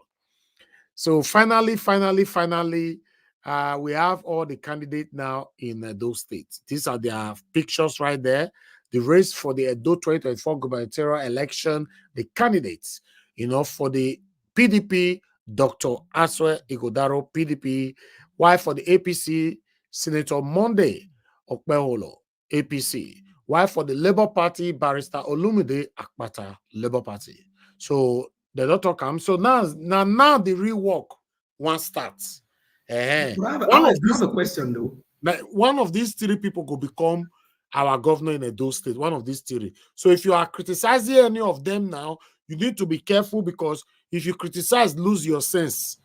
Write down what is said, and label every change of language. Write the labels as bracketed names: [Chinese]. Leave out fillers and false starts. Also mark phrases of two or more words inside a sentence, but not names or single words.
[English] So finally, we have all the candidates now in Edo State. These are their pictures right there. The race for the Edo 2024 gubernatorial election, the candidates, for the PDP, Dr. Aswe Igodaro, PDP, while for the APC, Senator Monday Okpeholo, APC. While for the Labour Party, Barrister Olumide Akpata, Labour Party. So the doctor comes. So now the real work one starts. I have a question though. One of these three people could become our governor in Edo State. One of these three. So if you are criticizing any of them now, you need to be careful, because if you criticize, lose your sense.